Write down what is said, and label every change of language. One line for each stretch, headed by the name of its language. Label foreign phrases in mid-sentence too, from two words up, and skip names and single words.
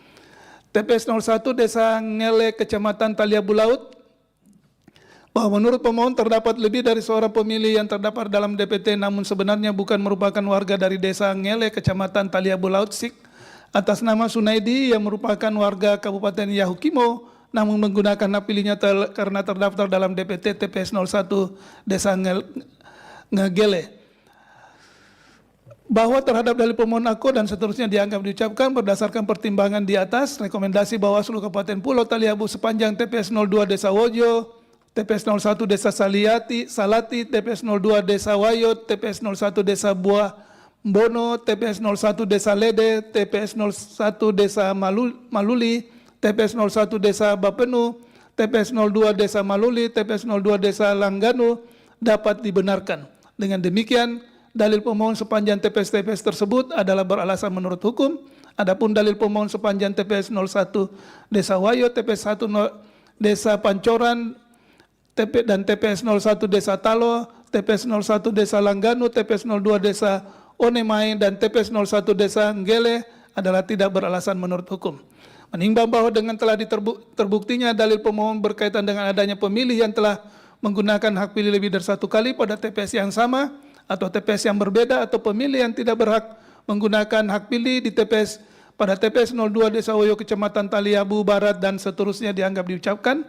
Indonesian: TPS 01 Desa Ngele, Kecamatan Taliabu Laut, bahwa menurut pemohon terdapat lebih dari seorang pemilih yang terdapat dalam DPT namun sebenarnya bukan merupakan warga dari Desa Ngele, Kecamatan Taliabu Laut, Sik, atas nama Sunaidi yang merupakan warga Kabupaten Yahukimo namun menggunakan hak pilihnya karena terdaftar dalam DPT TPS 01 Desa Ngegele. Bahwa terhadap dalil pemohon aku dan seterusnya dianggap diucapkan berdasarkan pertimbangan di atas, rekomendasi Bawaslu Kabupaten Pulau Taliabu sepanjang TPS 02 Desa Wojo, TPS 01 Desa Salati, TPS 02 Desa Wayot, TPS 01 Desa Bono, TPS 01 Desa Lede, TPS 01 Desa Maluli, TPS 01 Desa Bapenu, TPS 02 Desa Maluli, TPS 02 Desa Langganu dapat dibenarkan. Dengan demikian, dalil pemohon sepanjang TPS-TPS tersebut adalah beralasan menurut hukum. Adapun dalil pemohon sepanjang TPS 01 Desa Wayo, TPS 1 Desa Pancoran, dan TPS 01 Desa Talo, TPS 01 Desa Langganu, TPS 02 Desa Onemai, dan TPS 01 Desa Nggele adalah tidak beralasan menurut hukum. Menimbang bahwa dengan telah terbuktinya dalil pemohon berkaitan dengan adanya pemilih yang telah menggunakan hak pilih lebih dari satu kali pada TPS yang sama atau TPS yang berbeda, atau pemilih yang tidak berhak menggunakan hak pilih di TPS pada TPS 02 Desa Woyo Kecamatan Taliabu Barat dan seterusnya dianggap diucapkan.